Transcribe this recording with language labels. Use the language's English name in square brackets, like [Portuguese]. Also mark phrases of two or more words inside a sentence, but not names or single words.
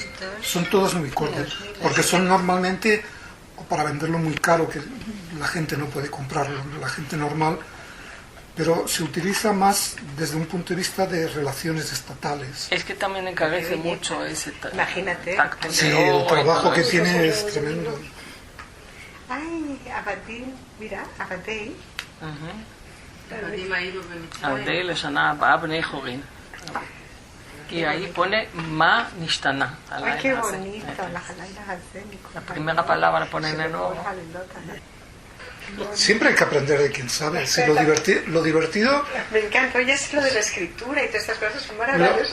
[Spanish] Son todas muy cortas, porque son normalmente para venderlo muy caro, que la gente no puede comprarlo, la gente normal, pero se utiliza más desde un punto de vista de relaciones estatales. Es que también encarece mucho ese Imagínate. tacto. Sí, el trabajo que tiene es tremendo. Ay, Abadim, mira, Abadei. [Hebrew] Abadei לשנה הבאה בני חורין. [Spanish] Y ahí pone [Hebrew] מה נשתנה. [Spanish] Ay, qué bonito. La primera palabra pone en el nuevo. Siempre hay que aprender de quien sabe. Si lo divertido... Me encanta, oye, es lo de la escritura y todas estas cosas son maravillosas.